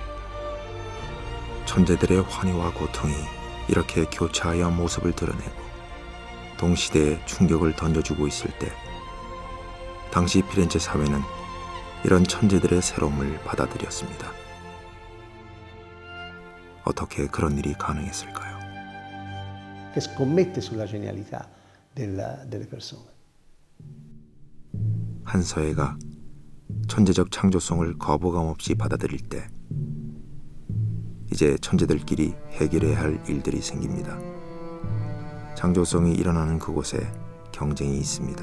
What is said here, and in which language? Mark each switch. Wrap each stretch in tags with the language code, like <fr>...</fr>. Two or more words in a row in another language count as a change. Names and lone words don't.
<ko>천재들의 환희와 고통이 이렇게 교차하여 모습을 드러내고 동시대에 충격을 던져주고 있을 때 당시 피렌체 사회는 이런 천재들의 새로움을 받아들였습니다. 어떻게 그런 일이 가능했을까요?</ko> <it>Che scommette sulla genialità delle persone.</it> <ko>한 사회가 천재적 창조성을 거부감 없이 받아들일 때 이제 천재들끼리 해결해야 할 일들이 생깁니다. 창조성이 일어나는 그곳에 경쟁이 있습니다.</ko>